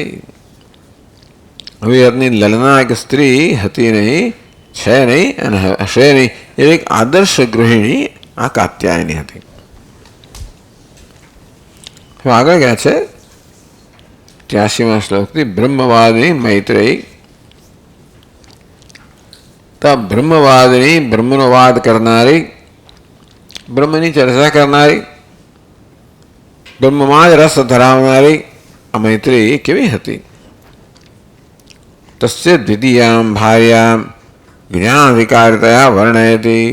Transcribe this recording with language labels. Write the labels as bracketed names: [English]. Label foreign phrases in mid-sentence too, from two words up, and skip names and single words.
[Gujarati] હવે એની લલના એક સ્ત્રી હતી નહીં, છે નહીં અને હશે નહીં, એ એક આદર્શ ગૃહિણી આ કાત્યાયની હતી। આગળ ગયા છે 83મા શ્લોકથી [Sanskrit] ब्रह्मवादिनी मैत्रेयी। [Gujarati] तब બ્રહ્મવાદની બ્રહ્મનો વાદ કરનારી, બ્રહ્મની ચર્ચા કરનારી, બ્રહ્મમાં જ રસ ધરાવનારી આ મૈત્રી કેવી હતી? [Sanskrit] તસ્ય દ્વિતીયામ ભાર્યામ જ્ઞાનાધિકારિતયા વર્ણયતિ.